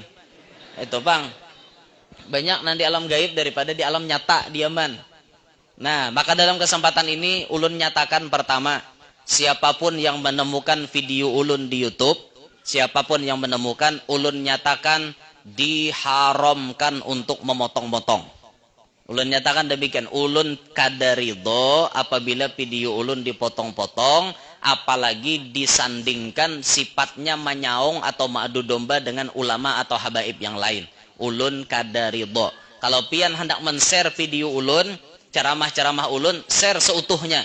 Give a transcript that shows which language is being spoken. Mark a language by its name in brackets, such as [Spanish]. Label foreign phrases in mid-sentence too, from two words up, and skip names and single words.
[Indonesian] Itu bang, banyak nanti alam gaib daripada di alam nyata diaman. Nah, maka dalam kesempatan ini ulun nyatakan pertama, siapapun yang menemukan video ulun di YouTube, siapapun yang menemukan ulun nyatakan diharamkan untuk memotong-motong. Ulun nyatakan demikian, ulun kada ridho apabila video ulun dipotong-potong, apalagi disandingkan sifatnya menyaung atau mengadu domba dengan ulama atau habaib yang lain. [Banjar] Ulun kada ridho. [Indonesian] Kalau pian hendak men-share video ulun, ceramah-ceramah ulun, share seutuhnya.